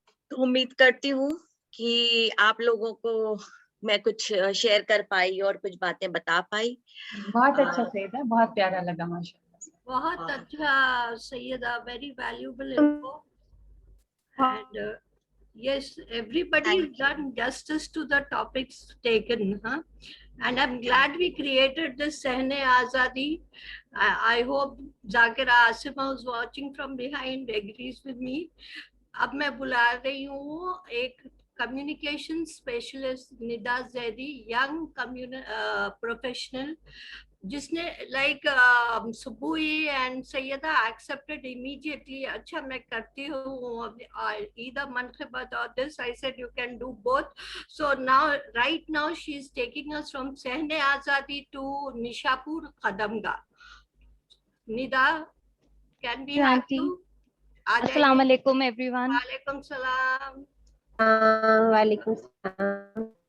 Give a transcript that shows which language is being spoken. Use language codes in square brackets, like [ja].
[ur] تو امید کرتی ہوں کہ آپ لوگوں کو میں کچھ شیئر کر پائی اور کچھ باتیں بتا پائی۔ بہت اچھا سیدہ، بہت پیارا لگا ماشاء اللہ۔ بہت اچھا سیدہ، [en] Very valuable info. And yes, everybody has done justice to the topics taken, huh? And I'm glad we created this Sehne Azadi. I hope Zakira Asima, who's watching from behind, agrees with me. [ur] اب میں بلا رہی ہوں ایک communication specialist ندا Zaidi, young professional, جس نے like سبوئی and Syeda [en] expected immediately, [ur] اچھا میں کرتی ہوں either منقبت اور this. [en] I said you can do both. So now right now she is taking us from Sehne Azadi to Nishapur Qadamgah. Nida, can we have you? [ur] السلام علیکم every one. وعلیکم السلام۔ وعلیکم السلام۔